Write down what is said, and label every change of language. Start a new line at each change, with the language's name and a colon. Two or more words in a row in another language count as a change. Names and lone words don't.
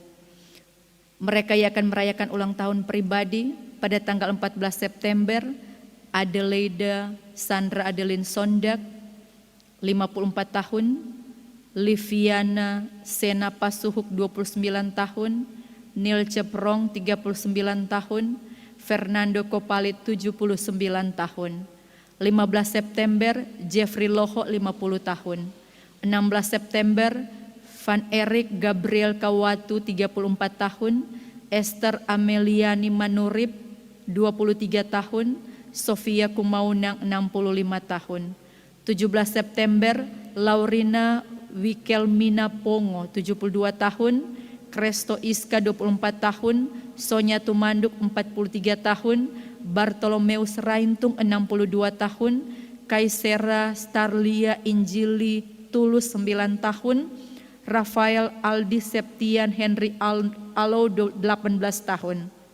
Indonesian: Mereka yang akan merayakan ulang tahun pribadi pada tanggal 14 September, Adelaida Sandra Adeline Sondak, 54 tahun, Liviana Sena Pasuhuk, 29 tahun, Neil Ceprong, 39 tahun, Fernando Kopalit, 79 tahun. 15 September, Jeffrey Loho, 50 tahun. 16 September, Van Erik Gabriel Kawatu, 34 tahun, Esther Ameliani Manurip, 23 tahun, Sofia Kumaunang, 65 tahun. 17 September, Laurina Wikelmina Pongo, 72 tahun, Kresto Iska, 24 tahun, Sonya Tumanduk, 43 tahun, Bartolomeus Raintung, 62 tahun, Kaisera Starlia Injili Tulus, 9 tahun, Rafael Aldi Septian Henry Alo, 18 tahun.